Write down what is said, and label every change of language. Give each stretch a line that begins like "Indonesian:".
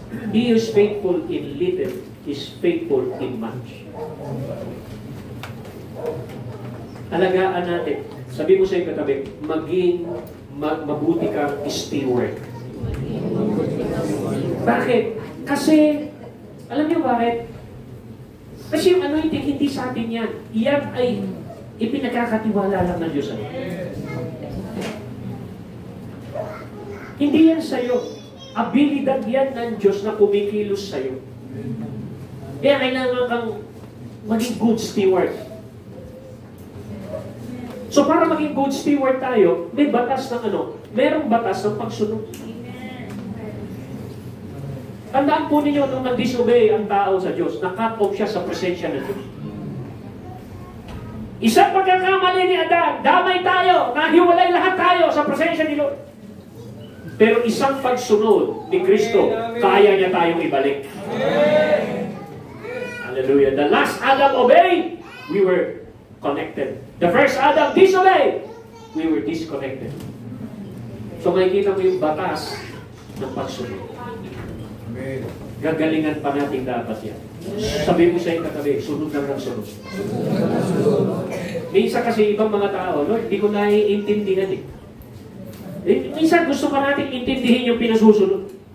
English: He is faithful in little, is faithful in much.
Filipino: Alagaan natin. Sabi mo sa iyong katabi, maging mabuti kang steward. Bakit? Kasi, alam niyo bakit? Kasi yung anointing, hindi sa atin yan. Yan ay ipinagkakatiwala lang ng Diyos. Hindi yan sa'yo. Abilidad yan ng Diyos na kumikilos sa'yo. Kaya kailangan kang maging good steward. So para maging good steward tayo, may batas ng merong batas ng pagsunod. Tandaan po ninyo nung nag-disobey ang tao sa Diyos, na-cut off siya sa presensya ng Diyos. Isang pagkakamali ni Adan, damay tayo, nahiwalay lahat tayo sa presensya ni Lord. Pero isang pagsunod ni Kristo, kaya niya tayong ibalik. Hallelujah.
English: The last Adam obeyed, we were connected. The first Adam disobeyed, we were disconnected.
Filipino: So makikita mo yung batas ng pagsunod. Gagalingan pa natin dapat yan. Sabi mo sa iyong katabi, sunod lang ng sunod. Minsan kasi ibang mga tao, Lord, hindi ko naiintindihan eh. Minsan gusto pa natin intindihin yung pinasusunod.